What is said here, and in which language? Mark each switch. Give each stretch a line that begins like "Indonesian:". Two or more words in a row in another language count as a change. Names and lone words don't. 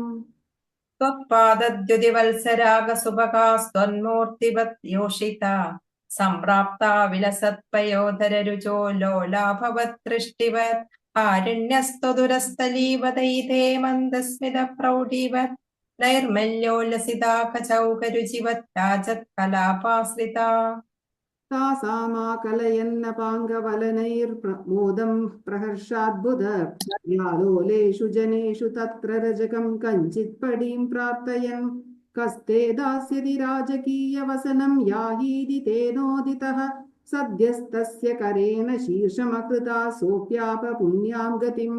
Sanskrit: ത്വത്പാദദ്യുതിവത്സരാഗസുഭകാസ്ത്വന്മൂർത്തിവത് യോഷിതാ സംപ്രാപ്താ വിലസത്പയോധരരുചോ ലോലാഭവത്തൃഷ്ടിവത് ആരണ്യസ്ത്വദുരസ്ഥലീവദൈതേ മന്ദസ്മിത പ്രൗഢിവത് നൈർമല്യോല്ലസിതാ കചൗകരുചിവത് രാജത് കലാപാശ്രിതാ. तासामाकलयन्नपाङ्गवलनैर्मोदं प्रहर्षाद्बुध यालोलेषु जनेषु तत्र रजकं कञ्चित् पडीं प्रार्थयन् कस्ते दास्यति राजकीयवसनं याहीति तेनोदितः सद्यस्तस्य करेण शीर्षमकृता सोऽप्याप पुण्यां गतिम्